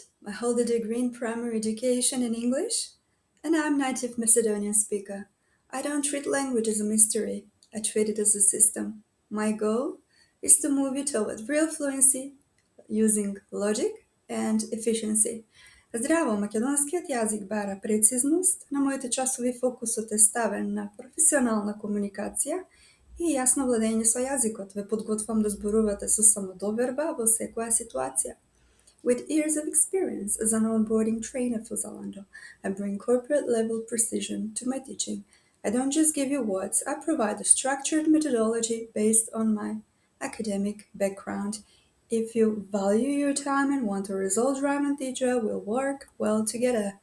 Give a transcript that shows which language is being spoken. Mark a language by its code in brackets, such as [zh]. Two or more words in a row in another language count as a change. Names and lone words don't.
[en] I hold a degree in primary education in English, and I'm native Macedonian speaker. I don't treat language as a mystery, I treat it as a system. My goal is to move you toward real fluency using logic and efficiency. [mk] Zdravo, македонският јазик бара прецизност, на моите часови фокусот е ставен на професионална комуникација и јасно владење со јазикот. Ве подготвам да зборувате со самодоверба во секоја ситуација. [en] With years of experience as an onboarding trainer for Zalando, I bring corporate level precision to my teaching. I don't just give you words, I provide a structured methodology based on my academic background. If you value your time and want a result driven teacher, we'll work well together.